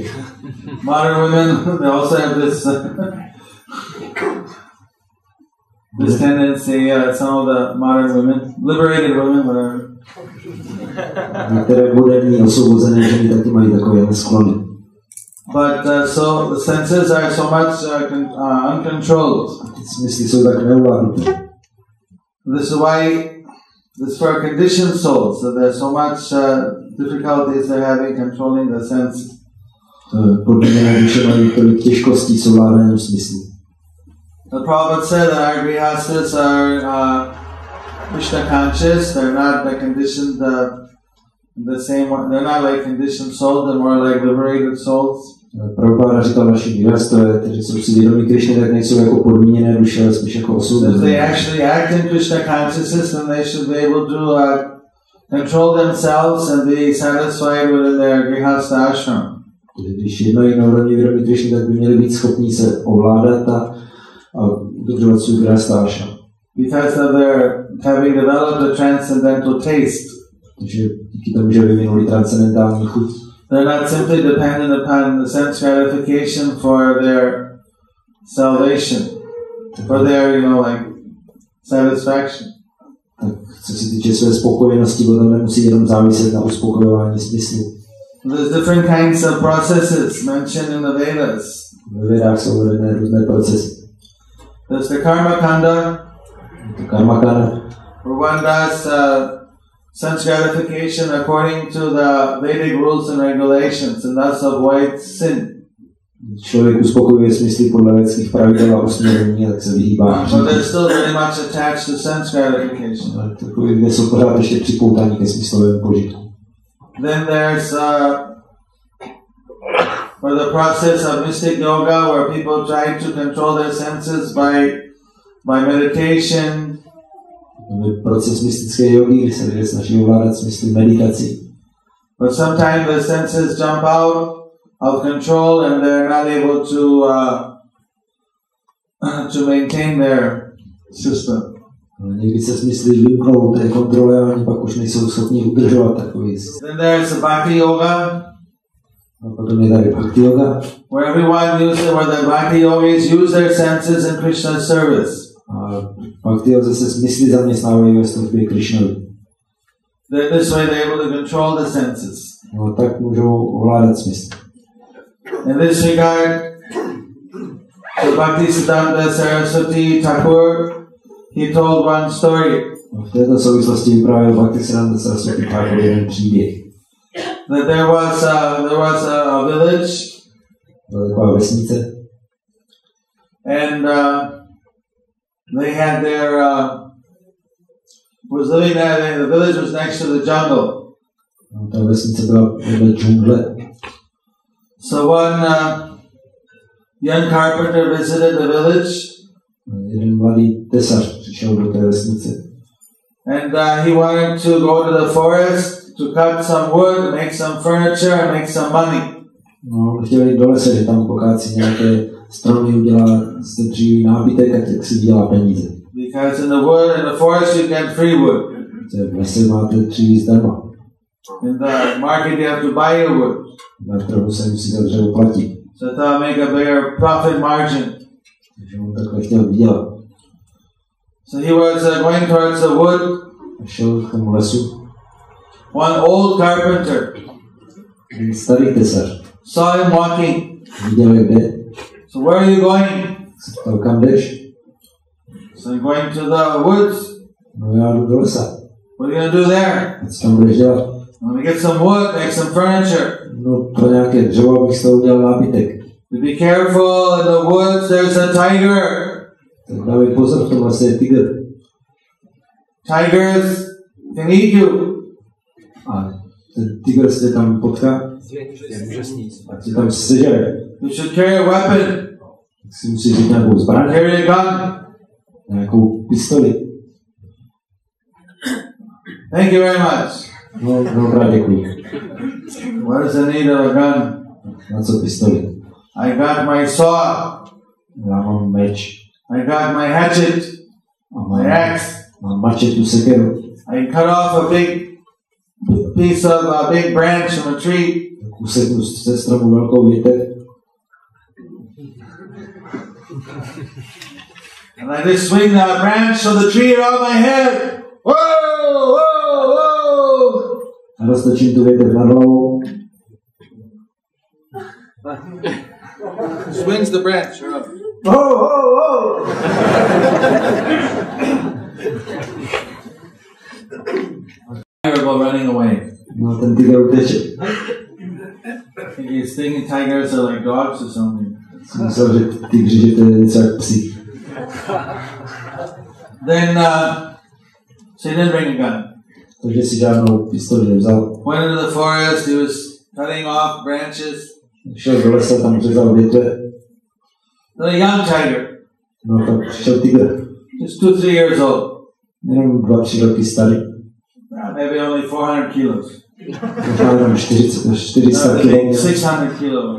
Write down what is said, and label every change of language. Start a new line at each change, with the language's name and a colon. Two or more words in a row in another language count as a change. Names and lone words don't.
English: Modern women, they also have this tendency, some of the modern women, liberated women, whatever.
Czech: Některé moderní osvobozené ženy taky mají takové sklony.
English: But so the senses are so much uncontrolled.
Czech: Smysly jsou tak neovládnuté.
English: This is why this for conditioned souls, so there's so much difficulties they're having controlling the senses.
Czech: Podmíněné duše mají tolik těžkostí s ovládáním smyslu.
English: The Prabhupada said that our grihastas are Krishna conscious. They're not the conditioned the same one. They're not like conditioned souls. They're more like liberated souls.
Czech: Prabhupada říkal naši grihastové, kteří jsou si vědomí Krishny, tak nejsou jako podmíněné duše, ale spíš jako osvobozené.
English: If they actually act in Krishna consciousness, then they should be able to control themselves and be satisfied within their grihastha ashram.
Czech: Když jednají na úrovni vědomí Krishny, tak by měli být schopni se ovládat a udržovat svůj grihastha ashram.
English: Because of their having developed a transcendental taste.
Czech: Takže díky tomu, že vyvinuli transcendentální chuť.
English: They're not simply dependent upon the sense gratification for their salvation, for their, like, satisfaction.
Czech: Tak co se týče své spokojenosti, potom nemusí jenom záviset na uspokojování smyslu.
English: There's different kinds of processes mentioned in the Vedas.
Czech: Ve Vedách jsou uvedené různé procesy.
English: There's the karma kanda.
Czech: Karma kanda.
English: Where one does sense gratification according to the Vedic rules and regulations, and thus avoids sin.
Czech: Člověk uspokojuje smysly podle vědeckých pravidel a usměrnění, tak se vyhýbá.
English: But they're still very much attached to sense gratification.
Czech: Ale takový lidé jsou pořád ještě připoutaní ke smyslovému požitku.
English: Then there's for the process of mystic yoga, where people try to control their senses by meditation.
Czech: Proces mystické jogy, kdy se lidé snaží ovládat smysly meditací.
English: But sometimes the senses jump out of control and they're not able to maintain their system.
Czech: Někdy se smysly vymknou té kontrole a oni pak už nejsou schopni udržovat takový systém.
English: Then there's the bhakti yoga.
Czech: A potom je tady bhakti yoga.
English: Where the bhakti yogis use their senses in Krishna's service.
Czech: A bhakti yoga se smysly zaměstnávají ve službě Krishnovi.
English: This way they're able to control the senses.
Czech: No, tak můžou ovládat smysly.
English: In this regard, the Bhaktisiddhanta Saraswati Thakur, he told one story.
Czech: V této souvislosti vyprávěl Bhaktisiddhanta Saraswati Thakur jeden příběh.
English: That there was a village.
Czech: Byla taková vesnice.
English: And they had was living there. The village was next to the jungle.
Czech: No, ta vesnice byla vedle džungle.
English: So one young carpenter visited the village.
Czech: Jeden mladý tesař přišel do té vesnice.
English: And he wanted to go to the forest to cut some wood, make some furniture, and make some money.
Czech: No, chtěl jít do lesa, že tam pokácí nějaké stromy, udělá z dříví nábytek, tak si dělá peníze.
English: Because in the forest you get free wood.
Czech: V lese máte dříví zdarma.
English: In the market you have to buy your wood.
Czech: Na trhu se musí za dřevo platit.
English: So to make a bigger profit margin.
Czech: Takže on takhle chtěl vydělat.
English: So he was going towards the wood.
Czech: Šel k tomu lesu.
English: One old carpenter
Czech: Starý tesař
English: saw him walking.
Czech: viděl, jak jde.
English: So where are you going?
Czech: Se ptal, kam jdeš?
English: So I'm going to the woods.
Czech: No, já jdu do lesa.
English: What are you going to do there?
Czech: A co tam budeš dělat?
English: I'm going to get some wood, make some furniture.
Czech: No, pro nějaké dřevo, abych z toho udělal nábytek.
English: Be careful, in the woods there's a tiger.
Czech: Tak dávej pozor, v tom lese je tygr.
English: Tigers can eat you.
Czech: A ten tygr se tam potká a tě tam sežere.
English: You should carry a weapon.
Czech: Tak si musí říct nějakou zbraň.
English: Carry a gun.
Czech: Nějakou pistoli.
English: Thank you very much.
Czech: No, mnohokrát děkuji.
English: What is the need of a gun?
Czech: Na co pistoli?
English: I got my saw.
Czech: Já mám meč.
English: I got my hatchet. My axe.
Czech: Mám mačetu, sekeru.
English: I cut off a big piece of a big branch from a tree.
Czech: Useknu ze stromu velkou větev.
English: And I just swing that branch of the tree around my head. Whoa, whoa, whoa!
Czech: A roztočím tu větev na hlavu.
English: Swings the branch around. Ho, ho, ho! Tiger go running away.
Czech: No, ten tygr uteče.
English: I think he's thinking tigers are like dogs or something.
Czech: Jsem myslel, že tygři, že to je něco jak psi.
English: Then, so he didn't bring a gun.
Czech: Takže si žádnou pistoli nevzal.
English: Went into the forest, he was cutting off branches.
Czech: Šel do lesa, tam řezal větve.
English: Then a young tiger,
Czech: No tak přišel tygr.
English: just 2-3 years old.
Czech: Jenom 2-3 roky starý.
English: Maybe only 400 kilos.
Czech: Možná jenom 400
English: I
Czech: kg.
English: think 600 kilos.